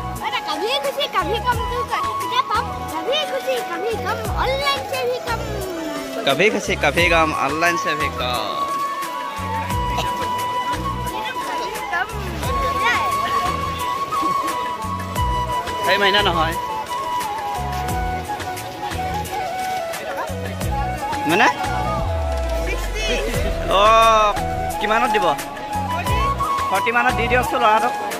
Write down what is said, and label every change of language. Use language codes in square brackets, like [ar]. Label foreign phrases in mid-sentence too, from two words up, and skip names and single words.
[hi] कभी खुशी कभी गम ऑनलाइन से भी कम [as] সেই মহিনা নহয় মানে অঁ কিমানত দিব 40 মানত দি দিয়কচোন ল'ৰাটোক